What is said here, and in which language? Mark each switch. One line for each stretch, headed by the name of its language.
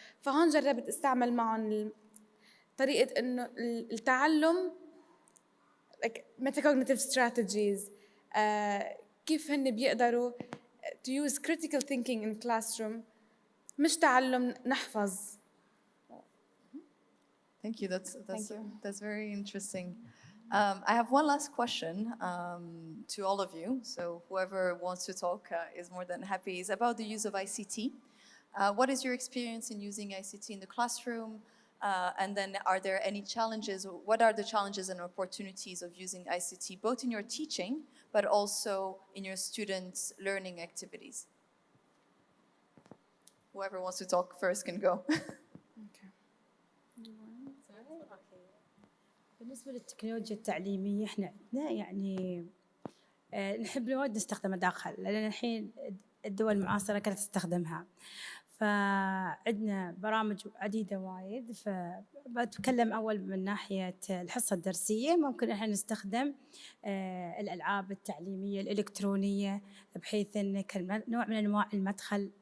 Arabic: فهون جربت استعمل معهم طريقة إنه التعلم
English: like metacognitive strategies،
Arabic: كيف هن بيقدروا
English: to use critical thinking in classroom،
Arabic: مش تعلم نحفظ.
English: Thank you. Thank you. That's very interesting. I have one last question to all of you. So whoever wants to talk is more than happy. It's about the use of ICT. What is your experience in using ICT in the classroom? And then are there any challenges? What are the challenges and opportunities of using ICT, both in your teaching, but also in your students' learning activities? Whoever wants to talk first can go. Okay.
Arabic: بالنسبة للتكنولوجيا التعليمية احنا عندنا يعني نحب وايد نستخدمها داخل، لأن الحين الدول المعاصرة كانت تستخدمها، فعندنا برامج عديدة وايد. فبتكلم أول من ناحية الحصة الدرسية، ممكن احنا نستخدم الألعاب التعليمية الإلكترونية، بحيث أن نوع من أنواع المدخل.